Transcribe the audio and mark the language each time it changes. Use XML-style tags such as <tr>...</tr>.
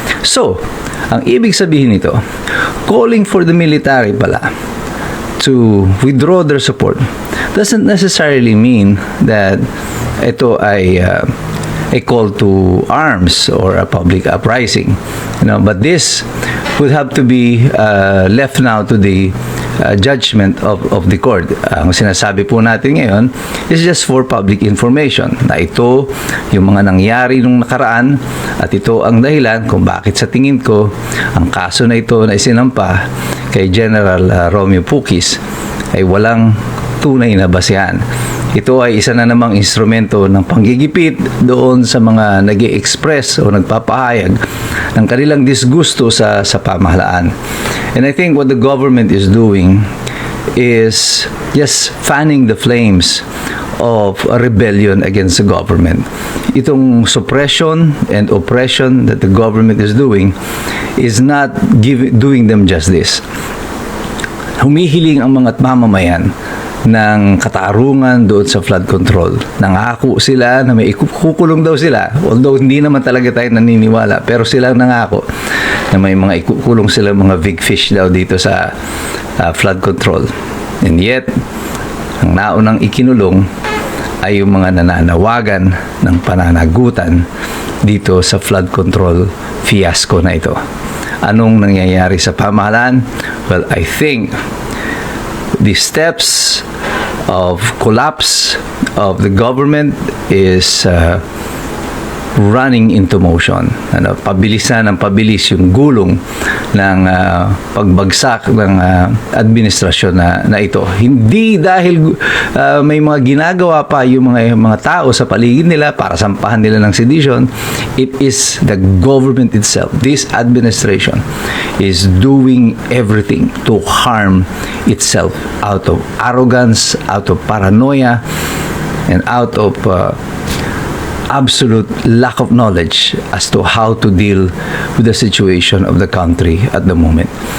<en>So,</en> <tl>ang ibig sabihin nito,</tl> <en>calling for the military pala to withdraw their support doesn't necessarily mean that</en> <tl>ito ay</tl> <en>a call to arms or a public uprising, but this would have to be left now to the judgment of the court.</en> <tl>Ang sinasabi po natin ngayon</tl> <en>is just for public information</en> <tl>na ito yung mga nangyari nung nakaraan at ito ang dahilan kung bakit sa tingin ko ang kaso na ito na isinampa kay General Romeo Puquis ay walang tunay na basehan. Ito ay isa na namang instrumento ng panggigipit doon sa mga nag-i-express o nagpapahayag ng kanilang disgusto sa pamahalaan.</tl> <en>And I think what the government is doing is just fanning the flames of a rebellion against the government. Itong suppression and oppression that the government is doing is not doing them justice.</en> <tl>Humihiling ang mga mamamayan ng katarungan doon sa flood control. Nangako sila na may ikukulong daw sila. Although hindi naman talaga tayo naniniwala, pero sila nangako na may mga ikukulong sila, mga big fish daw dito sa flood control.</tl> <en>And yet,</en> <tl>ang naunang ikinulong ay yung mga nananawagan ng pananagutan dito sa flood control fiasco na ito. Anong nangyayari sa pamahalaan?</tl> <en>Well, I think the steps of collapse of the government is running into motion.</en> <tl>Pabilisan ng pabilis yung gulong ng pagbagsak ng administrasyon na ito. Hindi dahil may mga ginagawa pa yung mga tao sa paligid nila para sampahan nila ng sedition.</tl> <en>It is the government itself. This administration is doing everything to harm itself out of arrogance, out of paranoia, and out of absolute lack of knowledge as to how to deal with the situation of the country at the moment.</en>